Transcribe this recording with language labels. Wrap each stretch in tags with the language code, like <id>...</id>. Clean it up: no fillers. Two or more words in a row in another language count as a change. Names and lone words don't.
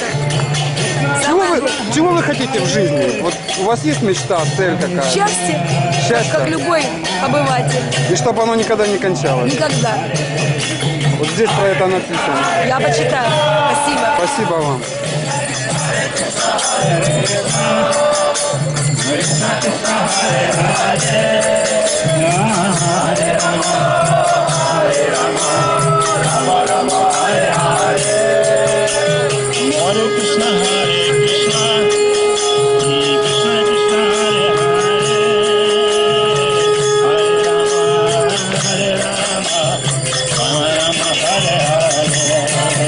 <ru>Чего вы хотите в жизни? Вот у вас есть мечта, цель какая? Счастье, Счастье. как любой обыватель. И чтобы оно никогда не кончалось. Никогда. Вот здесь про это написано. Я почитаю. Спасибо. Спасибо вам.</ru> <sa>Hare Krishna, Krishna Krishna, Hare Rama, Rama Rama, Hare Hare.</sa>